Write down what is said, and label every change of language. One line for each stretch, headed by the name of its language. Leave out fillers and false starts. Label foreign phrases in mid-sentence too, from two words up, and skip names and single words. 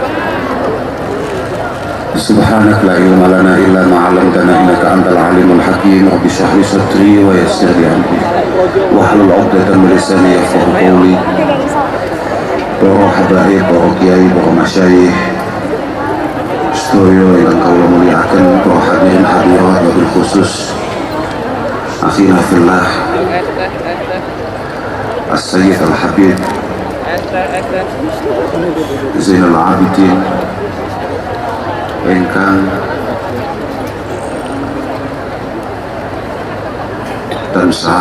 Arabic: سبحانك لا علم لنا إلا ما علمتنا إنك أنت العليم الحكيم. رب اشرح لي صدري ويسر لي أمري واحلل عقدة من لساني يفقهوا قولي.
Javanese: Para habaib, para kiai, para masyayikh sedaya ingkang kula mulyakaken, para hadirin hadirat,
Arabic: وبالخصوص أخينا في الله
Javanese: As-Sayyid Al-Habib Zainal Abidin ingkang tansah